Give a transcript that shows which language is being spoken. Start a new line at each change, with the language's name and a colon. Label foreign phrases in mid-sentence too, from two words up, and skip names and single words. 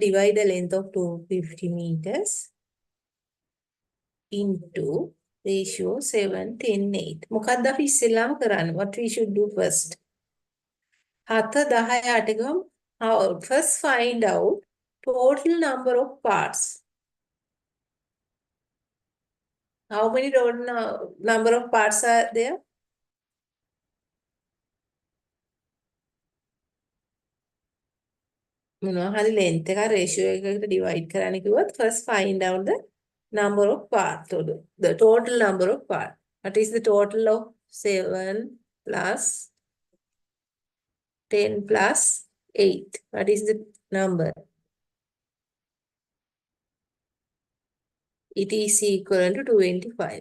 English: Divide the length of 250 meters into ratio 7, 10, 8.
Sinhala: මොකක්ද අපි ඉස්සෙල්ලාම කරන්නේ?
English: What we should do first? 7, 10, 8 ගමු. First find out total number of parts. How many total number of parts are there?
Sinhala: මොනවා හරි length එක ratio එකකට divide කරන්න කිව්වොත්
English: first find out the number of parts, the total number of parts. What is the total of 7 plus 10 plus 8? What is the number? It is equal to 25.